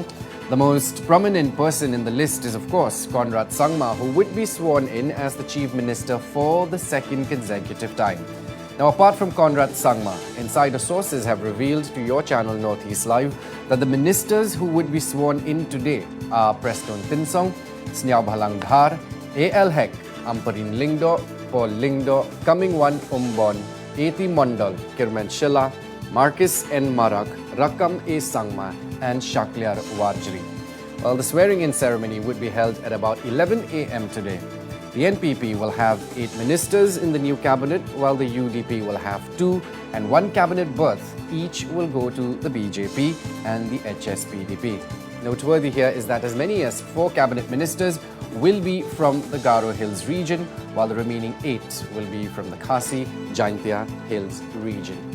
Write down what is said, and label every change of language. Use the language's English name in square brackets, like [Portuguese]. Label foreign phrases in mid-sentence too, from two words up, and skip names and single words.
[English] The most prominent person in the list is, of course, Conrad Sangma, who would be sworn in as the Chief Minister for the second consecutive time. Now, apart from Conrad Sangma, insider sources have revealed to your channel Northeast Live that the ministers who would be sworn in today are Preston Tinsong, Sniaubhalang Dhar, A.L. Hek, Amparin Lingdo, Paul Lingdo, Kaming Wan Umbon, A.T.Mondal, Kirmen Shela, Marcus N. Marak, Rakam A. Sangma, and Shaklyar Warjri. Well, the swearing-in ceremony would be held at about 11 a.m. today. The NPP will have 8 ministers in the new cabinet, while the UDP will have 2, and 1 cabinet berth each will go to the BJP and the HSPDP. Noteworthy here is that as many as 4 cabinet ministers will be from the Garo Hills region, while the remaining 8 will be from the Khasi Jaintia Hills region.